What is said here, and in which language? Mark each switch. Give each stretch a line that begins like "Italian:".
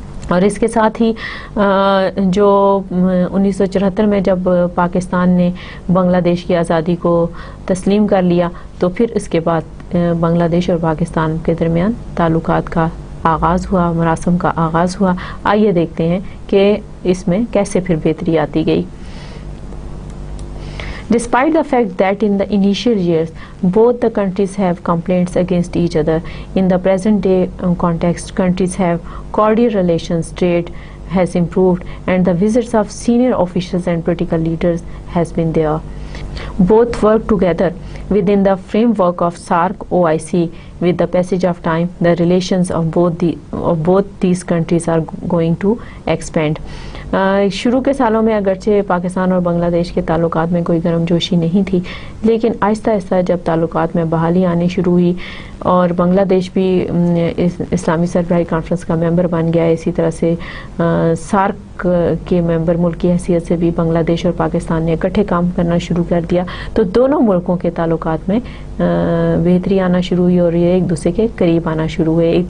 Urdu: اور اس کے ساتھ ہی جو 1974 میں جب پاکستان نے بنگلہ دیش کی آزادی کو تسلیم کر لیا تو پھر اس کے بعد بنگلہ دیش اور پاکستان کے درمیان تعلقات کا آغاز ہوا, مراسم کا آغاز ہوا. آئیے دیکھتے ہیں کہ اس میں کیسے پھر بہتری آتی گئی.
English: Despite the fact that in the initial years both the countries have complaints against each other, in the present day context countries have cordial relations, trade has improved and the visits of senior officials and political leaders has been there. Both work together within the framework of SAARC OIC. With the passage of time, the relations of both these countries are going to expand.
Urdu: شروع کے سالوں میں اگرچہ پاکستان اور بنگلہ دیش کے تعلقات میں کوئی گرم جوشی نہیں تھی لیکن آہستہ آہستہ جب تعلقات میں بحالی آنی شروع ہوئی اور بنگلہ دیش بھی اسلامی سربراہی کانفرنس کا ممبر بن گیا, اسی طرح سے سارک کے ممبر ملک کی حیثیت سے بھی بنگلہ دیش اور پاکستان نے اکٹھے کام کرنا شروع کر دیا تو دونوں ملکوں کے تعلقات میں بہتری آنا شروع ہوئی اور یہ ایک دوسرے کے قریب آنا شروع ہوئے.